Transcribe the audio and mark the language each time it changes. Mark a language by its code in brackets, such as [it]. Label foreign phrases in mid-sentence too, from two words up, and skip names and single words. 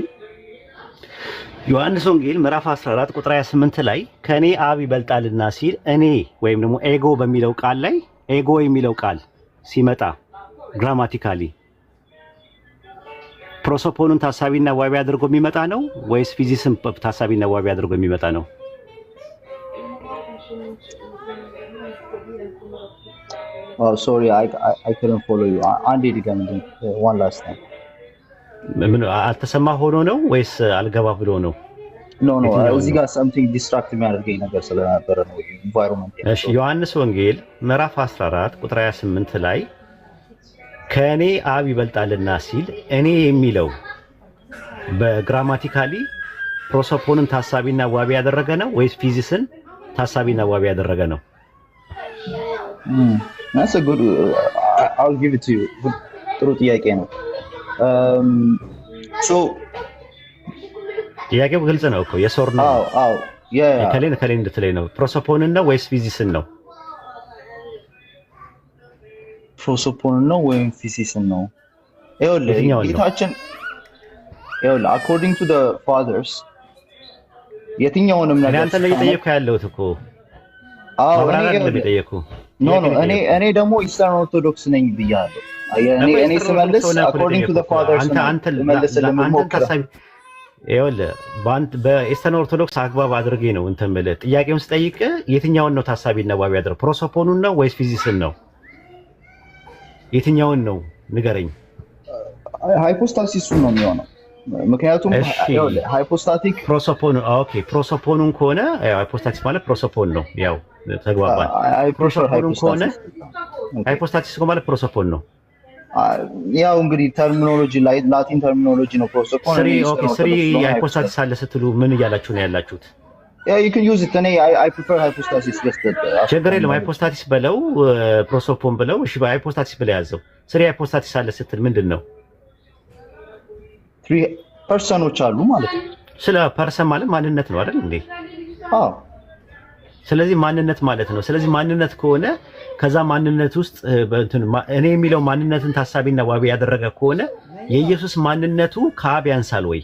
[am] ዮሐንስ ወንጌል ምዕራፍ 14 ቁጥር 28 ላይ ከኔ አብ ይበልጣልና ሲል እኔ ወይም ደግሞ ኤጎ በሚለው ቃል ላይ ኤጎ የሚለው ቃል ሲመጣ ግራማቲካሊ ፕሮሶፖኑን ታሳቢና ዋቢ አድርጎ የሚመጣ ነው ወይስ ፊዚክስን ታሳቢና ዋቢ አድርጎ የሚመጣ ነው? [en] Sorry I couldn't follow you [am] አንዴ ድገምልኝ [en] one last time። [am] ምን አልተሰማ ሆኖ ነው ወይስ አልገባ ብሎ ነው? ኖ እዚህ ጋር [en] something distract [am] የሚያደርገኝ ነገር ስለነበረ ነው environment። እሺ ዮሐንስ ወንጌል ምዕራፍ 14 ቁጥር 28 ላይ ከእኔ አብ ይበልጣልና ሲል እኔ የሚለው በግራማቲካሊ ፕሮሶፖንን ታሳቢና ዋቢ ያደረገ ነው ወይስ ፊዚክስን ታሳቢና ዋቢ ያደረገ ነው? [en] That's a good I'll give it to you። [am] ጥሩ ጥያቄ ነው። [en] so [am] ጥያቄው ግልጽ ነው እኮ የሶር ነው። አዎ ከሌን እንድትለኝ ነው። ፕሮሶፖንን ነው ወይስ ፊዚክስን ነው? ፕሮሶፖንን ነው ወይም ፊዚክስን ነው? ይኸውልህ ጌታችን ይኸውልህ [en] according to the fathers [am] የትኛውንም ነገር አንተ ነው እየጠየቅኩህ ያለሁት እኮ ማብራሪያ ነው የጠየቅኩህ። እኔ ደግሞ ኢስተርን ኦርቶዶክስ ነኝ ብያለሁ። እኔ ስመልስ [en] according to the fathers [am] መልስ ለመሞከር ይኸውልህ በኢስተርን ኦርቶዶክስ አግባብ አድርጌ ነው እንትን የምልህ። ጥያቄውን ስጠይቅ የትኛውን ነው ታሳቢና ዋቢ ያደረገው? ፕሮሶፖኑን ነው ወይስ ፊዚክስን ነው? የትኛውን ነው ንገረኝ። ሃይፖስታሲሱን ነው የሚሆነው። ምክንያቱም ሃይፖስታቲክ ፕሮሶፖኑን ከሆነ ሃይፖስታሲስ ማለት ፕሮሶፖን ነው። ያው ተግባባን። ፕሮሶፖኑን ከሆነ ሃይፖስታሲስ ማለት ፕሮሶፖን ነው። ያው እንግዲህ ተርሚኖሎጂ ላቲን ተርሚኖሎጂ ነው ፕሮሶፖን። ስሪ ሃይፖስታሲስ አለ ስትሉ ምን እያላችሁ ነው ያላችሁት? [en] you can use it I prefer hypostasis just [am] ችግር የለም። ሃይፖስታሲስ በለው ፕሮሶፖን በለው። እሺ በሃይፖስታሲስ ብለህ ያዘው። ስሪ ሃይፖስታሲስ አለ ስትል ምንድን ነው? three ፐርሰኖች አሉ ማለት ነው። ስለ ፐርሰን ማለት ማንነት ነው አይደል እንዴ? አዎ። ስለዚህ ማንነት ማለት ነው። ስለዚህ ማንነት ከሆነ ከዛ ማንነት ውስጥ እኔ የሚለው ማንነትን ታሳቢና ዋቢ ያደረገ ከሆነ የኢየሱስ ማንነቱ ከአብ ያንሳል ወይ?